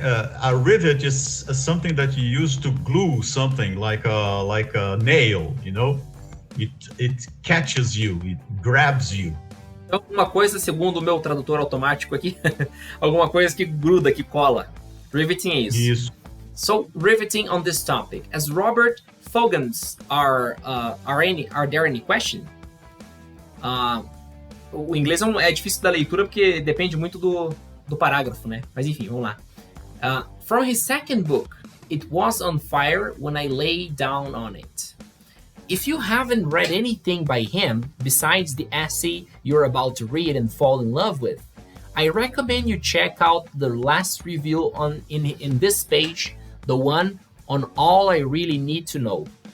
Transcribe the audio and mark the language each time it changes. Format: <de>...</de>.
<en>A rivet is something that you use to glue something, like a nail. You know, it catches you, it grabs you.</en> <pt>Alguma coisa, segundo o meu tradutor automático aqui, alguma coisa que gruda, que cola. Riveting é isso. Isso.</pt> <en>So riveting on this topic. As Robert Fogans are there any question?</en> <pt>O inglês é difícil da leitura porque depende muito do parágrafo, né? Mas enfim, vamos lá.</pt> <en>From his second book, It Was on Fire When I Lay Down on It. If you haven't read anything by him besides the essay you're about to read and fall in love with, I recommend you check out the last review in this page, the one on All I Really Need to Know.</en>